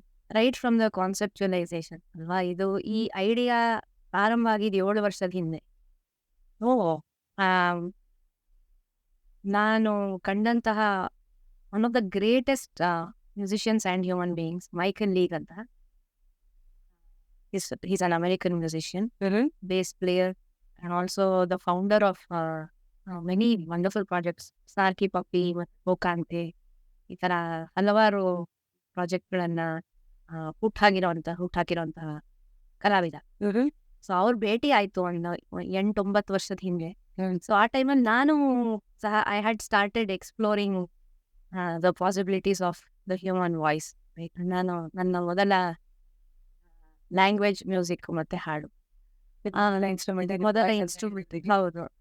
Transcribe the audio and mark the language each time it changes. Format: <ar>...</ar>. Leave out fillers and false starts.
<en>right from the conceptualisation</en> <kn>ಅಲ್ವಾ ಇದು. ಈ ಐಡಿಯಾ ಪ್ರಾರಂಭ ಆಗಿದ್ದು 7 ವರ್ಷದ ಹಿಂದೆ. ನಾನು ಕಂಡಂತಹ</kn> <en>One of the greatest musicians and human beings, Michael League ಅಂತ. He's an American musician, bass player, and also the founder of many wonderful projects, Snarky Puppy, Bokante,</en> <kn>ಈ ಥರ ಹಲವಾರು ಪ್ರಾಜೆಕ್ಟ್ಗಳನ್ನ ಹುಟ್ಟಾಕಿರೋಂತಹ ಕಲಾವಿದ. ಸೊ ಅವ್ರ ಭೇಟಿ ಆಯಿತು ಒಂದು 8-9 ವರ್ಷದ ಹಿಂದೆ. ಸೊ ಆ ಟೈಮಲ್ಲಿ ನಾನು ಸಹ</kn> <en>I had started exploring the possibilities of the human voice.</en> <kn>ನಾನು ನನ್ನ ಮೊದಲ ಲ್ಯಾಂಗ್ವೇಜ್ ಮ್ಯೂಸಿಕ್ ಮತ್ತೆ ಹಾಡು ಮೊದಲ ಇನ್ಸ್ಟ್ರೂಮೆಂಟ್. ಹೌದು.</kn>